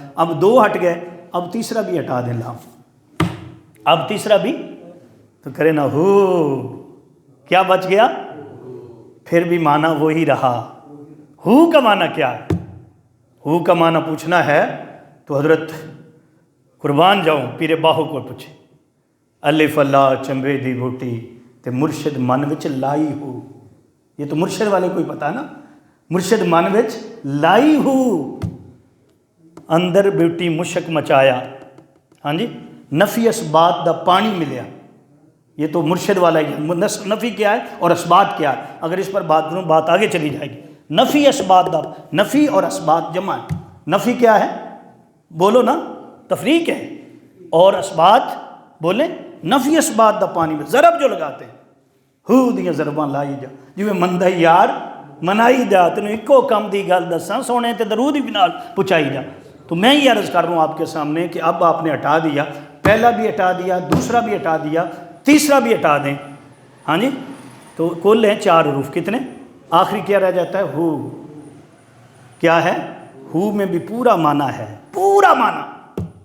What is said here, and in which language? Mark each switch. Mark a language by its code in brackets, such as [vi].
[ur] اب دو ہٹ گئے، اب تیسرا بھی ہٹا دیں لام. اب تیسرا بھی تو کرے نا ہو، کیا بچ گیا؟ پھر بھی معنی وہی رہا. ہو کا معنی کیا ہے؟ ہو کا معنی پوچھنا ہے تو حضرت قربان جاؤں پیر باہو کو پوچھے. [pa] الف اللہ چمبے دی بوٹی تے مرشد من وچ لائی ہو. [ur] یہ تو مرشد والے کو ہی پتا نا. [pa] مرشد من وچ لائی ہو، اندر بیوٹی مشک مچایا. ہاں جی، نفی اسبات دا پانی ملیا. [ur] یہ تو مرشد والا ہی ہے. نفی کیا ہے اور اسبات کیا ہے؟ اگر اس پر بات کروں بات آگے چلی جائے گی. نفی اسبات دا، نفی اور اسبات جمع ہے. نفی کیا ہے؟ بولو نا، تفریق ہے. اور اسبات بولیں، نفی اسبات دا پانی میں ضرب جو لگاتے ہیں، [pa] ہو دیاں ضرباں لائی جا جویں مندہ یار منائی جا، تینوں ایکو کم دی گل دساں سونے تے درود بھی نال پہنچائی جا. [ur] تو میں یہ عرض کر رہا ہوں آپ کے سامنے کہ اب آپ نے ہٹا دیا، پہلا بھی ہٹا دیا، دوسرا بھی ہٹا دیا، تیسرا بھی ہٹا دیں. ہاں جی، تو کل ہیں 4 حروف. کتنے؟ آخری کیا رہ جاتا ہے؟ ہو. کیا ہے؟ ہو میں بھی پورا معنی ہے، پورا معنی.